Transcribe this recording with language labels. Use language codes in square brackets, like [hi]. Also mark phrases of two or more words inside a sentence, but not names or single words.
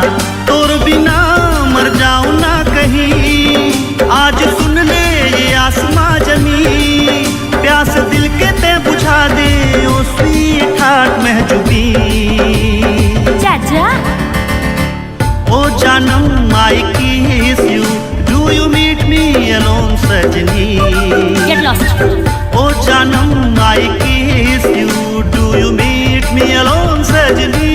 [hi] तोर बिना मर जाऊं ना कहीं, आज सुन ले ये आसमां जमी। प्यास दिल के ते बुझा दे, ओ [en] sweet heart [hi] महजूबी। चाचा ओ जानम [en] I kiss you, do you meet me alone सजनी? Get lost. [hi] ओ जानम [en] I kiss you, do you meet me alone सजनी?